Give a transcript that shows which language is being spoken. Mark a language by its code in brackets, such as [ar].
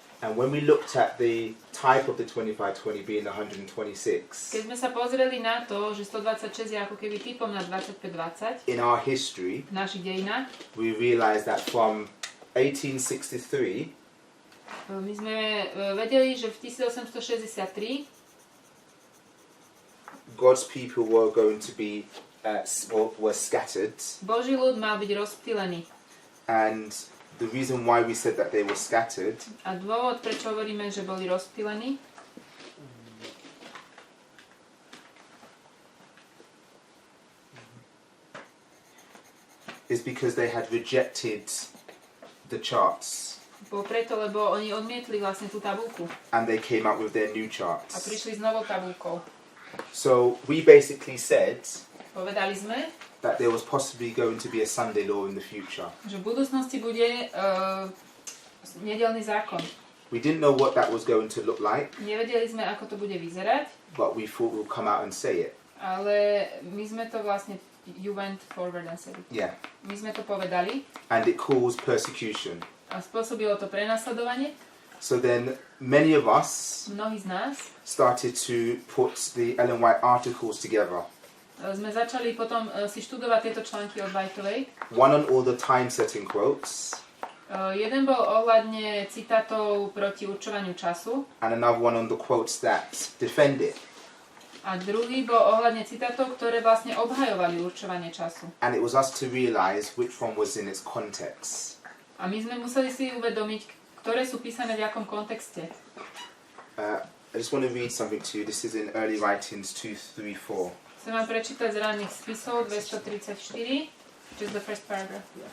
[en] And when we looked at the type of the 2520 being 126, [sk] Keď sme sa pozreli na to, že 126 je ako keby typom na 2520 [en] in our history, [sk] v našich dejinách, [en] we realized that from 1863 [sk] my sme vedeli, že v 1863 [en] God's people were going to be were scattered, [sk] Boží ľud mal byť rozptýlený. [en] and the reason why we said that they were scattered [sk] A dôvod, prečo hovoríme, že boli rozptýlení, [en] is because they had rejected the charts [sk] bolo preto, lebo oni odmietli vlastne tú tabuľku [en] and they came out with their new [sk] a [en] charts. [sk] prišli s novou tabuľkou. [en] So we basically said [sk] Povedali sme, [en] that there was possibly going to be a Sunday law in the future. [sk] že v budúcnosti bude nedeľný zákon. [en] We didn't know what that was going to look like, [sk] Nevedeli sme, ako to bude vyzerať, [en] but we thought we'll come out and say it. [sk] ale my sme to vlastne, [en] you went forward and said it. Yeah. [sk] My sme to povedali [en] And it caused persecution. [sk] a spôsobilo to prenasledovanie. [en] So then many of us [sk] Mnohí z nás [en] started to put the Ellen White articles together. [sk] sme začali potom si študovať tieto články od Whiteovej. [en] One on all the time setting quotes, [sk] Jeden bol ohľadne citátov proti určovaniu času [en] and another one on the quotes that defend it. [sk] a druhý bol ohľadne citátov, ktoré vlastne obhajovali určovanie času. [en] And it was us to realize which one was in its context. [sk] A my sme museli si uvedomiť, ktoré sú písané v akom kontexte. [en] I just want to read something to you. This is in Early Writings 234. [sk] Chcem vám prečítať z ranných spisov 234, [en] which is the first paragraph.